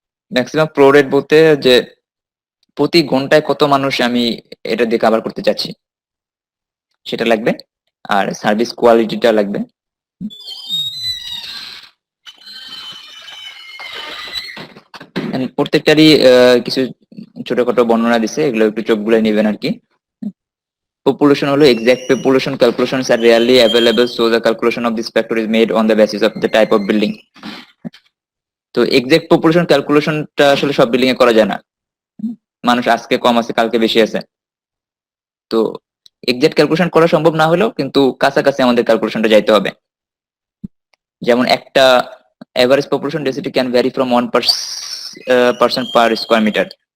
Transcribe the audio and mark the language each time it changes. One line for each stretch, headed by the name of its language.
Bangla: Maximum flow rate বলতে যে প্রতি ঘন্টায় কত মানুষ আমি এটা দিয়ে কাভার করতে চাচ্ছি সেটা লাগবে। আর সার্ভিস কোয়ালিটিটা লাগবে। And প্রত্যেকটারই কিছু ছোটখাটো বর্ণনা দিছে, এগুলো একটু চোখ বুলাই নেবেন আর কি।
English: Population হলো exact population calculations are rarely available, so the calculation of this factor is made on the basis of the type of building.
Bangla: তো এক্সাক্ট পপুলেশন ক্যালকুলেশনটা আসলে সব বিল্ডিং এ করা যায় না। মানুষ আজকে কম আছে, কালকে বেশি আছে। তো এক্সাক্ট ক্যালকুলেশন করা সম্ভব না হলেও কিন্তু কাছাকাছি আমাদের ক্যালকুলেশনটা যাইতে হবে। যেমন একটা
English: Average population density can vary from 1% per square metre.